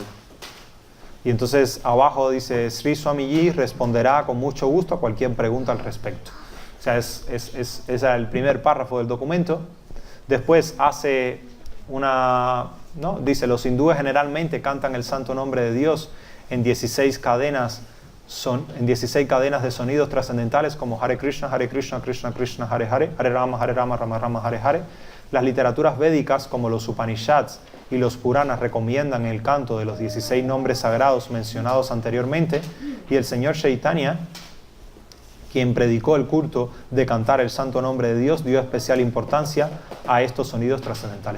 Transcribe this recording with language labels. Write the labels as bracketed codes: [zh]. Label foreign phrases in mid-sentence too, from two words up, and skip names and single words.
[es] Y entonces abajo dice, Sri Swamiji responderá con mucho gusto a cualquier pregunta al respecto. O sea, es el primer párrafo del documento. Después hace ¿no? Dice, los hindúes generalmente cantan el santo nombre de Dios en 16 cadenas de sonidos trascendentales como Hare Krishna, Krishna Krishna, Hare Hare, Hare Rama, Rama Rama, Hare Hare. Las literaturas védicas como los Upanishads y los Puranas recomiendan el canto de los 16 nombres sagrados mencionados anteriormente y el señor Chaitanya, quien predicó el culto de cantar el santo nombre de Dios, dio especial importancia a estos sonidos trascendentales.